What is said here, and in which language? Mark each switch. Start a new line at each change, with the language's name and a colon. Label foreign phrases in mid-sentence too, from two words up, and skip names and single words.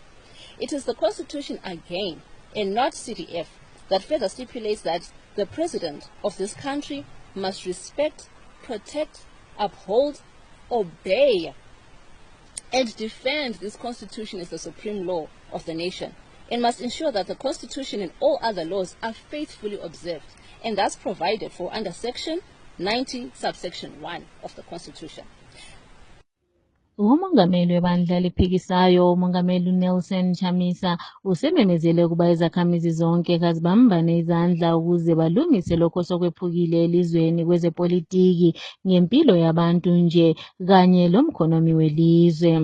English: It is the Constitution again, and not CDF, that further stipulates that the President of this country must respect, protect, uphold, obey, and defend this Constitution as the supreme law of the nation, and must ensure that the Constitution and all other laws are faithfully observed, and thus provided for under Section 90, subsection 1 of the Constitution.
North Ndebele: Umongameli webandla eliphikisayo umongameli Nelson Chamisa usememezele ukuba izakhamizi zonke kazibambane izandla ukuze balungise lokho sokwephukile elizweni kwezepolitiki ngempilo yabantu nje kanye lomkhonomi welizwe.